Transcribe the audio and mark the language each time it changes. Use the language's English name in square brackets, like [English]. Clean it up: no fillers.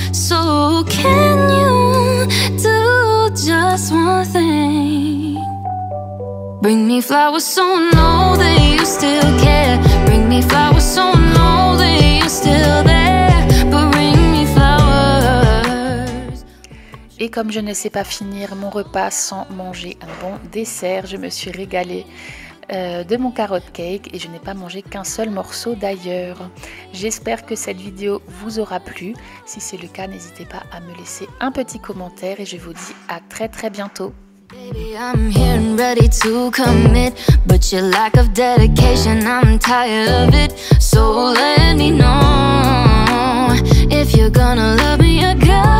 [English] So can you do just one thing? Bring me flowers so I know that you still care. Bring me flowers so I know that you're still there. But bring me flowers. [French] Et comme je ne sais pas finir mon repas sans manger un bon dessert, je me suis régalée de mon carrot cake et je n'ai pas mangé qu'un seul morceau d'ailleurs. J'espère que cette vidéo vous aura plu. Si c'est le cas, n'hésitez pas à me laisser un petit commentaire et je vous dis à très bientôt. [English] Baby, I'm here and ready to commit, but your lack of dedication, I'm tired of it. So let me know if you're gonna love me or go.